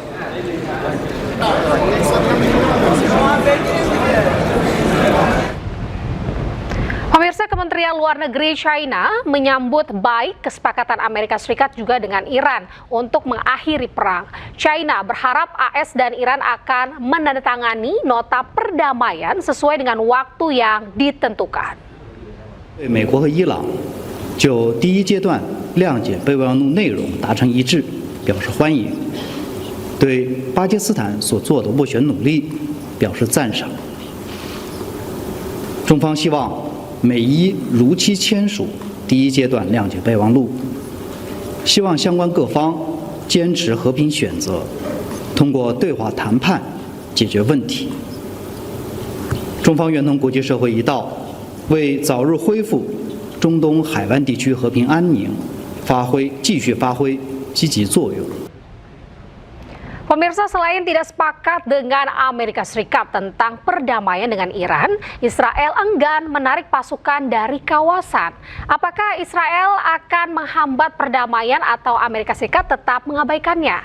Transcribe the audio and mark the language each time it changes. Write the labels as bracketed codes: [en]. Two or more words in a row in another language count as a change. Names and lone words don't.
[id] Pemirsa, Kementerian Luar Negeri China menyambut baik kesepakatan Amerika Serikat juga dengan Iran untuk mengakhiri perang. China berharap AS dan Iran akan menandatangani nota perdamaian sesuai dengan waktu yang ditentukan. [zh] 美国和伊朗就第一阶段谅解备忘录内容达成一致，表示欢迎，对巴基斯坦所做的斡旋努力表示赞赏。中方希望美伊如期签署第一阶段谅解备忘录，希望相关各方坚持和平选择，通过对话谈判解决问题。中方愿同国际社会一道，为早日恢复中东海湾地区和平安宁继续发挥积极作用。 [id] Pemirsa, selain tidak sepakat dengan Amerika Serikat tentang perdamaian dengan Iran, Israel enggan menarik pasukan dari kawasan. Apakah Israel akan menghambat perdamaian atau Amerika Serikat tetap mengabaikannya?